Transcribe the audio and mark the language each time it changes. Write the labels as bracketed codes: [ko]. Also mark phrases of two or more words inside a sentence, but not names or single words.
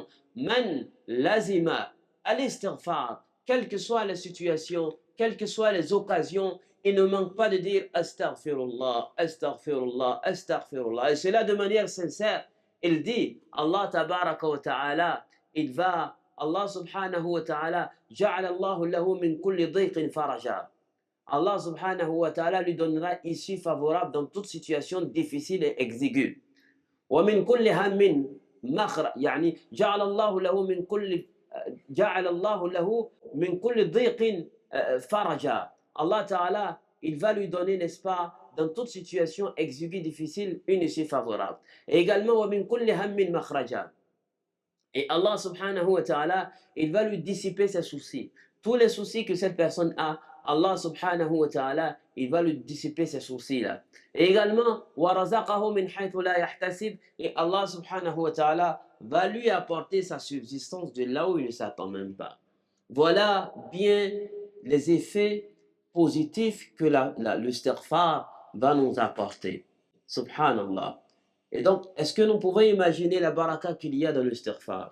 [ar] من لزم الاستغفار, [fr] quelle que soit la situation, quelles que soient les occasions, il ne manque pas de dire [ar] أستغفر الله، أستغفر الله، أستغفر الله. [fr] Et cela de manière sincère. Il dit, [ar] الله تبارك وتعالى, [fr] il va, [ar] الله سبحانه وتعالى جعل الله له من كل ضيق فرجا. الله سبحانه وتعالى [fr] lui donnera issue favorable dans toute situation difficile et exiguë. [ar] ومن كل هم مخرجا يعني جعل الله له من كل ضيق فرجا. الله تعالى, [fr] il va lui donner, n'est-ce pas, dans toute situation exiguë, difficile, une issue favorable. Et également, [ar] ومن كل هم مخرجا. Et الله سبحانه وتعالى, [fr] il va lui dissiper ses soucis. Tous les soucis que cette personne a, [ar] الله سبحانه وتعالى, [fr] il va lui dissiper ces soucis-là. Et également, [ar] وَرَزَقَهُ مِنْ حَيْثُ لَا يَحْتَسِبْ, [fr] et [ar] الله سبحانه وتعالى [fr] va lui apporter sa subsistance de là où il ne s'attend même pas. Voilà bien les effets positifs que le istighfar va nous apporter. Subhanallah. Et donc, est-ce que nous pouvons imaginer la baraka qu'il y a dans le istighfar?